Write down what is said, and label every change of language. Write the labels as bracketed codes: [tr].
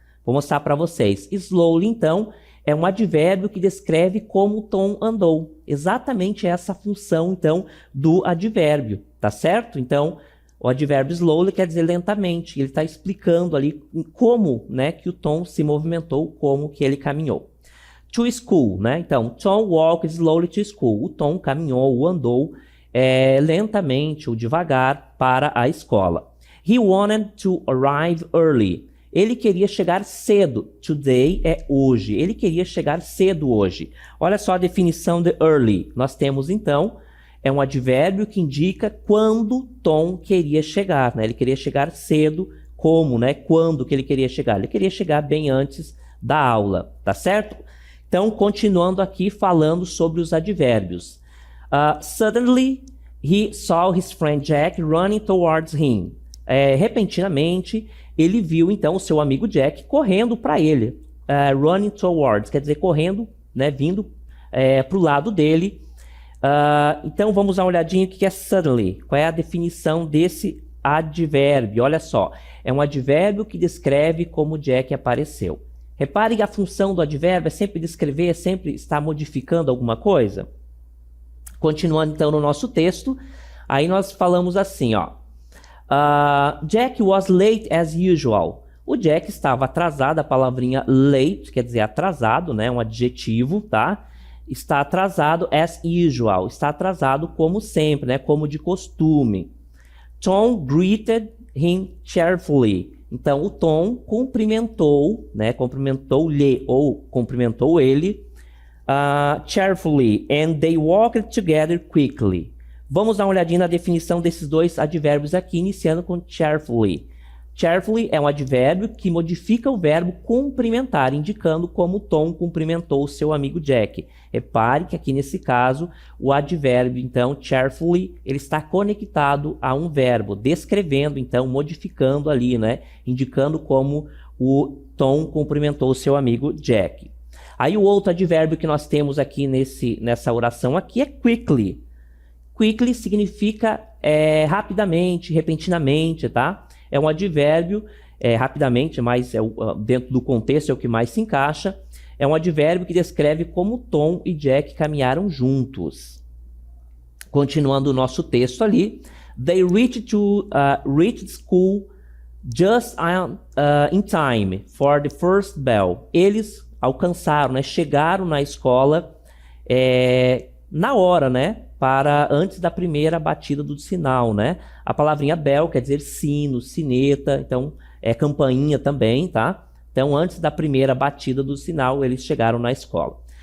[pt] Vou mostrar para vocês. Slowly, então, é um advérbio que descreve como Tom andou. Exatamente essa função, então, do advérbio, tá certo? Então, o advérbio slowly quer dizer lentamente. Ele está explicando ali como, né, que o Tom se movimentou, como que ele caminhou. [en] To school, né? Então, Tom walked slowly to school. [pt] O Tom caminhou, ou andou lentamente ou devagar para a escola. [en] He wanted to arrive early. [pt] Ele queria chegar cedo. Today é hoje. Ele queria chegar cedo hoje. Olha só a definição de early. Nós temos, então, um advérbio que indica quando Tom queria chegar, né? Ele queria chegar cedo. Como, né? Quando que ele queria chegar? Ele queria chegar bem antes da aula, tá certo? Então, continuando aqui falando sobre os advérbios. [en] Suddenly, he saw his friend Jack running towards him. [pt] Repentinamente, ele viu, então, o seu amigo Jack correndo para ele. Running towards, quer dizer, correndo, né, vindo para o lado dele. Então, vamos dar uma olhadinha o que é suddenly. Qual é a definição desse advérbio? Olha só, é um advérbio que descreve como Jack apareceu. Repare que a função do advérbio é sempre descrever, é sempre estar modificando alguma coisa. Continuando, então, no nosso texto, aí nós falamos assim, ó. [en] Jack was late as usual. [pt] O Jack estava atrasado, a palavrinha late, quer dizer atrasado, né? Um adjetivo, tá? Está atrasado [en] as usual. [pt] Está atrasado como sempre, né? Como de costume. [en] Tom greeted him cheerfully. [pt] Então, o Tom cumprimentou, né? Cumprimentou-lhe ou cumprimentou ele cheerfully, [en] and they walked together quickly. [pt] Vamos dar uma olhadinha na definição desses dois advérbios aqui, iniciando com cheerfully. Cheerfully é um advérbio que modifica o verbo cumprimentar, indicando como Tom cumprimentou o seu amigo Jack. Repare que aqui nesse caso, o advérbio, então, cheerfully, ele está conectado a um verbo, descrevendo, então, modificando ali, né? Indicando como o Tom cumprimentou o seu amigo Jack. Aí o outro advérbio que nós temos aqui nessa oração aqui é quickly. Quickly significa rapidamente, repentinamente, tá? É um advérbio, rapidamente, mas dentro do contexto é o que mais se encaixa. É um advérbio que descreve como Tom e Jack caminharam juntos. Continuando o nosso texto ali. [en] They reached school just in time for the first bell. [pt] Eles alcançaram, né, chegaram na escola na hora, né? Antes da primeira batida do sinal, né? A palavrinha bell quer dizer sino, sineta, então campainha também, tá? Então, antes da primeira batida do sinal, eles chegaram na escola.